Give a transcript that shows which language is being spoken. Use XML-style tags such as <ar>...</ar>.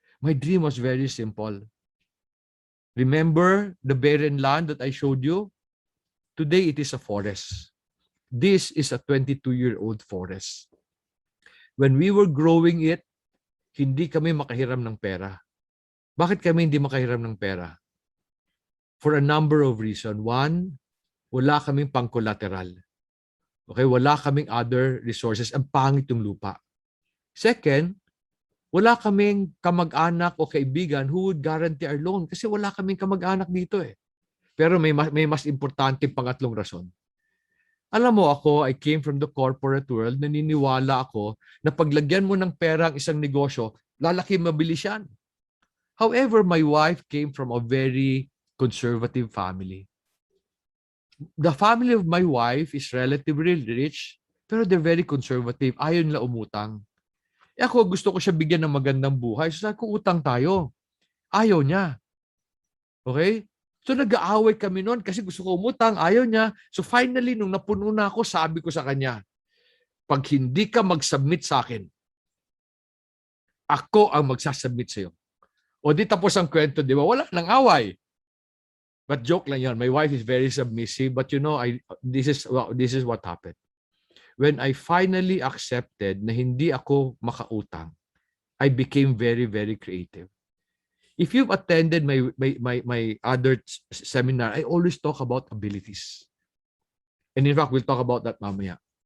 <en>My dream was very simple. Remember the barren land that I showed you? Today, it is a forest. This is a 22-year-old forest. When we were growing it,</en> <tl>hindi kami makahiram ng pera. Bakit kami hindi makahiram ng pera?</tl> <en>For a number of reasons. One,</en> <tl>wala kaming pang-collateral. Okay, wala kaming</tl> <en>other resources.</en> <tl>Ang pangit yung lupa. Second, wala kaming kamag-anak o kaibigan</tl> <en>who would guarantee our loan</en> <tl>kasi wala kaming kamag-anak dito eh. Pero may mas importante pangatlong rason. Alam mo ako,</tl> <en>I came from the corporate world,</en> <tl>naniniwala ako na paglagyan mo ng pera ang isang negosyo, lalaki mabilis yan.</tl> <en>However, my wife came from a very conservative family. The family of my wife is relatively rich,</en> <tl>pero</tl> <en>they're very conservative.</en> <tl>Ayaw nila umutang. Eh ako, gusto ko siya bigyan ng magandang buhay. So sabi ko, utang tayo. Ayaw niya. Okay? So nag-aaway kami noon kasi gusto ko umutang, ayaw niya. So finally, nung napuno na ako, sabi ko sa kanya, pag hindi ka mag-submit sa akin, ako ang magsasubmit sa iyo. O di tapos ang kwento, di ba? Wala nang away.</tl> <en>But</en> <tl>joke lang yan.</tl> <en>My wife is very submissive, but you know, this is what happened. When I finally accepted</en> <tl>na hindi ako makautang,</tl> <en>I became very, very creative. If you've attended my other seminar, I always talk about abilities. And in fact, we'll talk about that</en> <tl>mamaya.</tl>